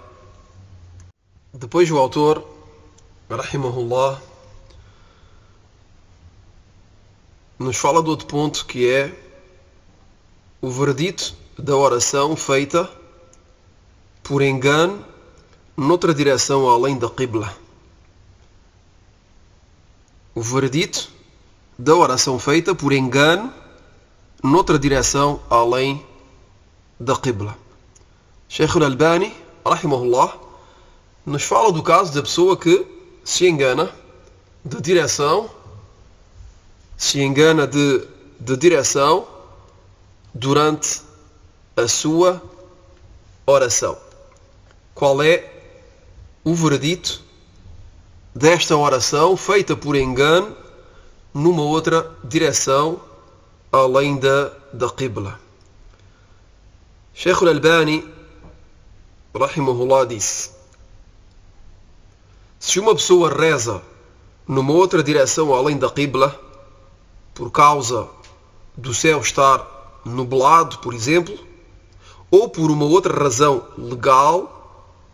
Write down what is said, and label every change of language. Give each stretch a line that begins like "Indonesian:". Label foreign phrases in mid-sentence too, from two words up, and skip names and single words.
Portuguese: Depois o autor, rahimahullah, nos fala de outro ponto, que é o verdito da oração feita por engano noutra direção além da Qibla. O verdito da oração feita por engano noutra direção além da Qibla. Sheikh al-Albani, rahimahullah, nos fala do caso da pessoa que se engana de direção, durante a sua oração. Qual é o veredito desta oração feita por engano numa outra direção além da Qibla? Sheikh al-Albani, rahimahullah, disse: se uma pessoa reza numa outra direção além da Qibla, por causa do céu estar nublado, por exemplo, ou por uma outra razão legal,